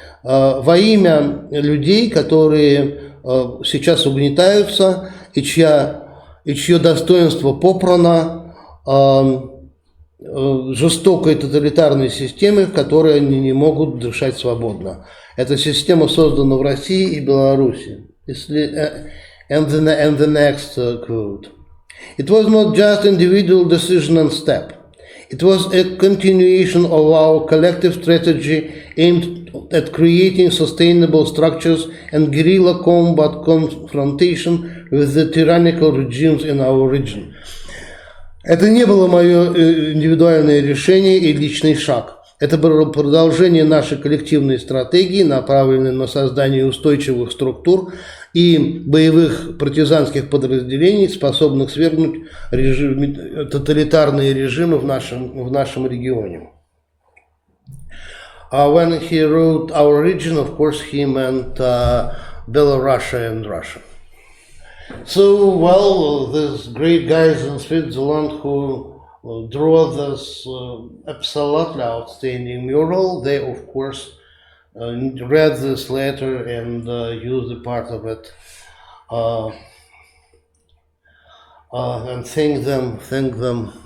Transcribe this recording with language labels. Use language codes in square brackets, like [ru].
[ru] Во имя людей, которые сейчас угнетаются и чье достоинство попрано жестокой тоталитарной системой, в которой они не могут дышать свободно. Эта система создана в России и Беларуси. [en] And the next quote. It was not just individual decision and step. It was a continuation of our collective strategy aimed at creating sustainable structures and guerrilla combat confrontation with the tyrannical regimes in our region. [ru] Это не было мое индивидуальное решение и личный шаг. Это было продолжение нашей коллективной стратегии, направленной на создание устойчивых структур и боевых партизанских подразделений, способных свергнуть тоталитарные режимы в нашем регионе. [en] When he wrote our region, of course, he meant Belarus and Russia. So, well, these great guys in Switzerland who draw this absolutely outstanding mural, they, of course, read this letter and used a part of it and thank them.